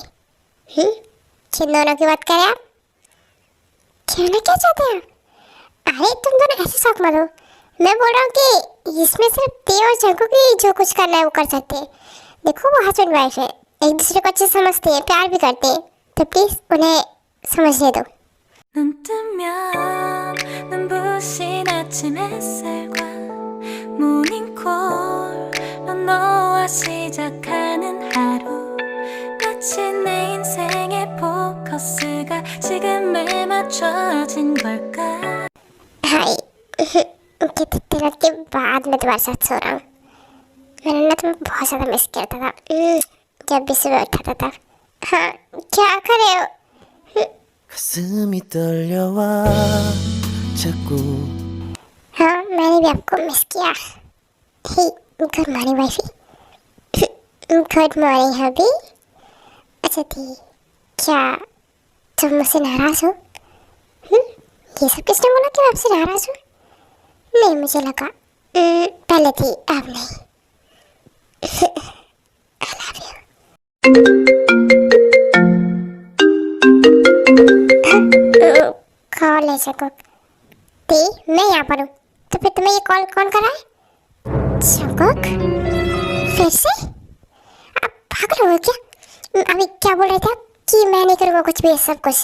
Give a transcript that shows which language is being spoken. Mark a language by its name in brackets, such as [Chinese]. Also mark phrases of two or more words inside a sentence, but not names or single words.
[Hindi] किन दोनों की बात करें आप? कहना क्या चाहते हैं? अरे तुम दोनों ऐसे शौक मत हो, मैं बोल रहा हूँ कि इसमें सिर्फ ते और जंकुक ही जो कुछ करना है वो कर सकते हैं। देखो वो [English] husband wife [Hindi] है, एक दूसरे को अच्छे समझते हैं, प्यार भी करते हैं, तो प्लीज़ उन्हें समझने दो। [Korean] 눈 뜨면 눈부신 아침 햇살과 모닝콜로 너와 시작하는 하루, 마치 내 인생의 포커스가 지금에 맞춰진 걸까. [Hindi] हाय कितने दिनों के बाद मैं तुम्हारे साथ सो रहा हूँ। मैंने ना तुम्हें बहुत ज़्यादा मिस करता था जब भी सुबह उठाता था। हाँ, क्या कर रहे हो? [Korean] 가슴이 떨려와 자꾸 [Hindi] हाँ, मैंने भी आपको मिस किया। [English] hey good morning wifey. good morning hubby. [Hindi] अच्छा ठीक, क्या तुम मुझसे नाराज़ हो? ये सब किसने बोला कि मैं आपसे नाराज़ हूँ? नहीं, मुझे लगा पहले थी, अब नहीं। [English] I love you। [Hindi] कॉल है जंकुक। ते मैं यहाँ पर हूँ, तो फिर तुम्हें ये कॉल कौन कर रहा है? जंकुक, फिर से? आप पागल हो क्या? अभी क्या बोल रहे थे आप कि मैं नहीं करूँगा कुछ भी, सब कुछ?